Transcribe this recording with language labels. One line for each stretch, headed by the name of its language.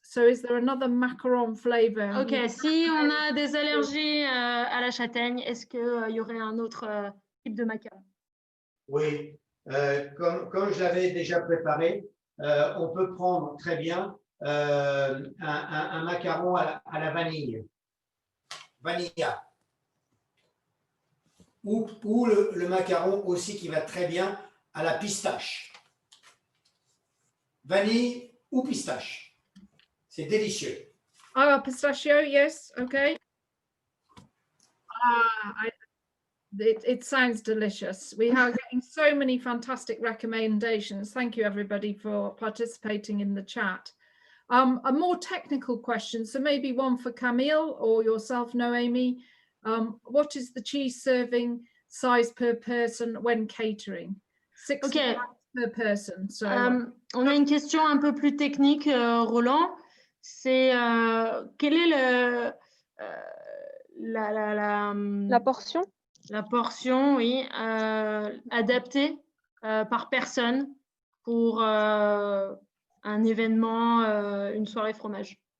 English: So is there another macaron flavor?
French: Ok, si on a des allergies à la châtaigne, est-ce qu'il y aurait un autre type de macaron? Oui, comme je l'avais déjà préparé, on peut prendre très bien un macaron à la vanille, vanilla. Ou le macaron aussi qui va très bien à la pistache. Vanille ou pistache. C'est délicieux.
English: Ah, pistachio, yes, okay. It sounds delicious. We are getting so many fantastic recommendations. Thank you, everybody, for participating in the chat. A more technical question, so maybe one for Camille or yourself, Noémie. What is the cheese serving size per person when catering? 60 Okay. per person. So,
French: on a une question un peu plus technique, Roland. C'est quelle est La portion? La portion, oui, adaptée par personne pour un événement, une soirée fromage.